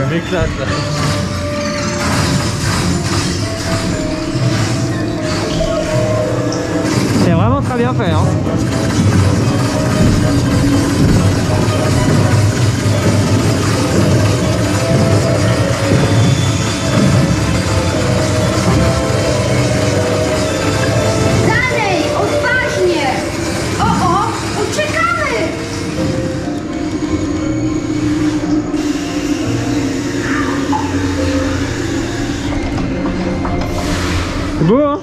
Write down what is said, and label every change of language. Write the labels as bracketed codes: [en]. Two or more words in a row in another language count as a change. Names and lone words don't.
[fr] Je m'éclate là. C'est vraiment très bien fait hein. [pl] Dalej, odważnie! O, uciekamy! [fr] C'est beau hein.